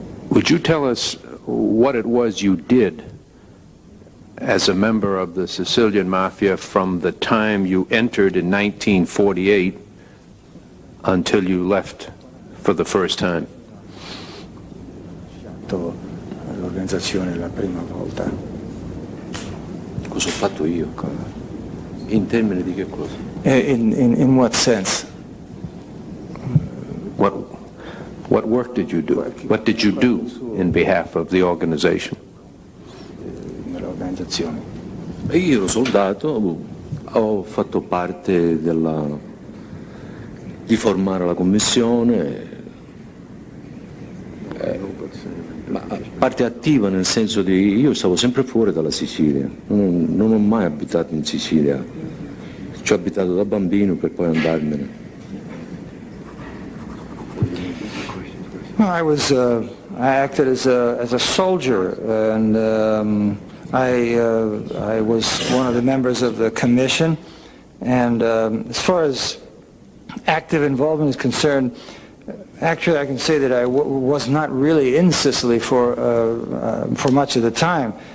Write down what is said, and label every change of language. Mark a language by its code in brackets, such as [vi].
[en] Would you tell us what it was you did as a member of the Sicilian Mafia from the time you entered in 1948 until you left for the first time? [it] L'organizzazione la prima volta. Cosa ho fatto io? In termini di che cosa? [en] In what sense? What work did you do? What did you do in behalf of the organization? [it] Nell'organizzazione. Io ero soldato, ho fatto parte di formare la commissione, ma parte attiva nel senso di io stavo sempre fuori dalla Sicilia, non ho mai abitato in Sicilia, ci ho abitato da bambino per poi andarmene. [en] Well, I acted as a soldier, and I was one of the members of the commission. And as far as active involvement is concerned, actually I can say that I was not really in Sicily for much of the time.